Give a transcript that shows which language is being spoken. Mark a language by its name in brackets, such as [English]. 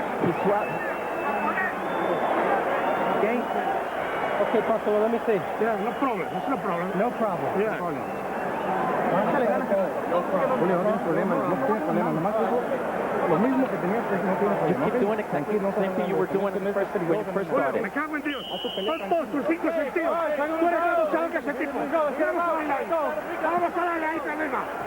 [Spanish] Y suave. [English] Okay? Okay, Pastor, let me see. Yeah, no problem. It's no problem. No problem. Yeah. [Spanish] Julio, no hay problema. No tiene problema. Nomás lo mismo que tenías que no tiene [English] Just keep doing it. Same thing you were doing when you first started. [Spanish] Me cago en Dios. Son todos tus 5 sentidos. Tú eres más boxeador que ese tipo. Vamos a darle ahí, problema.